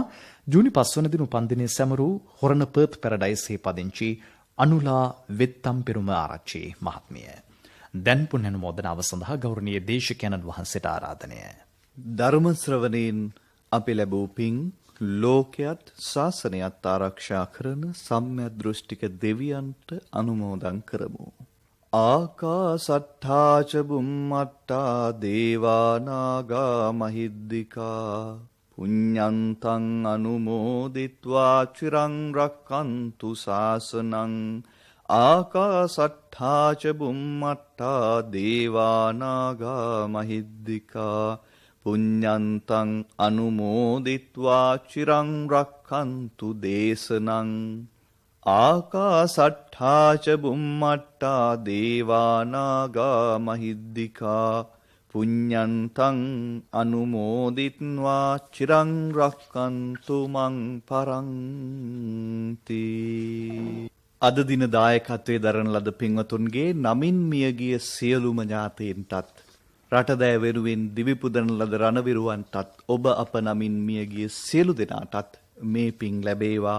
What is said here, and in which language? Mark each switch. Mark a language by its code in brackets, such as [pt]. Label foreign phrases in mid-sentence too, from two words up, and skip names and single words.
[si] ජූනි 5 වන දින උපන්දිනයේ සැමරූ හොරණ පර්ත් පැරඩයිස් හේ පදිංචි අනුලා වෙත්තම් පෙරුම ආරච්චි මහත්මිය. දැන් පුණ්‍ය අනුමෝදනාව සඳහා ගෞරවනීය දේශකයන්න් වහන්සේට ආරාධනය. ධර්ම ශ්‍රවණයෙන් අපි ලැබූ පින් ලෝකයත් ශාසනයත් ආරක්ෂා කරන සම්‍යක් දෘෂ්ටික දෙවියන්ට අනුමෝදන් කරමු. [pi] ආකාසට්ඨා ච බුම්මට්ඨා දේවා නාග මහිද්దికා පුඤ්ඤන්තං අනුමෝදිත්වා චිරං රක්ඛන්තු ශාසනං. ආකාසට්ඨා ච බුම්මට්ඨා දේවා නාග මහිද්దికා පුඤ්ඤන්තං අනුමෝදිත්වා චිරං රක්ඛන්තු දේශනං. ආකාසට්ඨා ච බුම්මට්ඨා දේවා නාග මහිද්దికා පුඤ්ඤන්තං අනුමෝදිත්වා චිරං රක්ඛන්තු මං පරන්ති. [si] අද දින දායකත්වයේ දරන ලද පින්වතුන්ගේ නමින් මියගිය සියලුම ඥාතීන්ටත්, රටදෑ වෙනුවෙන් දිවි පුදන ලද රණවිරුවන්ටත්, ඔබ අප නමින් මියගිය සියලු දෙනාටත් මේ පින් ලැබේවා.